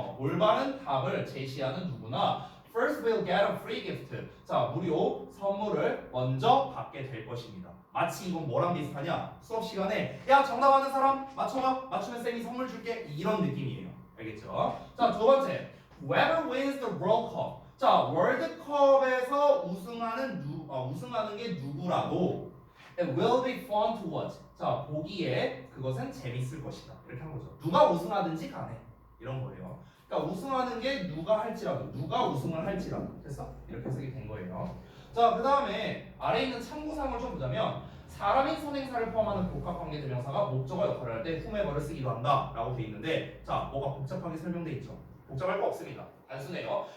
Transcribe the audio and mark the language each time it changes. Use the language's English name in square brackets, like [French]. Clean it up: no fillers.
[Korean] 올바른 답을 제시하는 누구나 [English] first will get a free gift. [Korean] 자 무료 선물을 먼저 받게 될 것입니다. 마치 이건 뭐랑 비슷하냐? 수업 시간에 야 정답 아는 사람 맞춰봐. 맞추면 쌤이 선물 줄게. 이런 느낌이에요. 알겠죠? 자 두 번째 [English] Whoever wins the World Cup. [Korean] 자 월드컵에서 우승하는 게 누구라도 [English] it will be fun to watch. [Korean] 자 보기에 그것은 재밌을 것이다. 이렇게 한 거죠. 누가 우승하든지 간에 이런 거예요. 그러니까 우승하는 게 누가 할지라도 누가 우승을 할지라도 됐어? 이렇게 해석이 된 거예요. 자 그 다음에 아래에 있는 참고사항을 좀 보자면 사람인 선행사를 포함하는 복합관계대명사가 목적어 역할을 할 때 whomever를 쓰기도 한다 라고 돼 있는데 자 뭐가 복잡하게 설명돼 있죠? 복잡할 거 없습니다. 단순해요.